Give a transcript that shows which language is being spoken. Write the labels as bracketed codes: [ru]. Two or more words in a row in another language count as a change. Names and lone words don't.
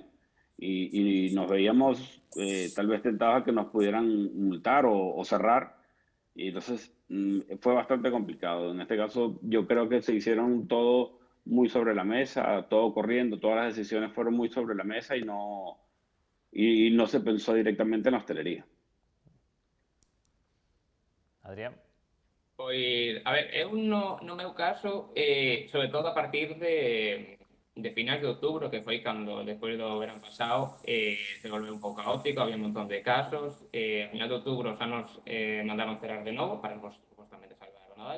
[es] Y nos veíamos tal vez tentados a que nos pudieran multar o cerrar. Y entonces fue bastante complicado. En este caso yo creo que se hicieron todo muy sobre la mesa, todo corriendo, todas las decisiones fueron muy sobre la mesa y no se pensó directamente en la hostelería. Adrián. [gl] Pois, a ver, eu no meu caso, sobre todo a partir de finais de outubro, que foi cando, despois do verán pasado, se volveu un pouco caótico, había un montón de casos, a final de outubro xa nos mandaron cerrar de novo para nos, justamente, salvar o Nadal.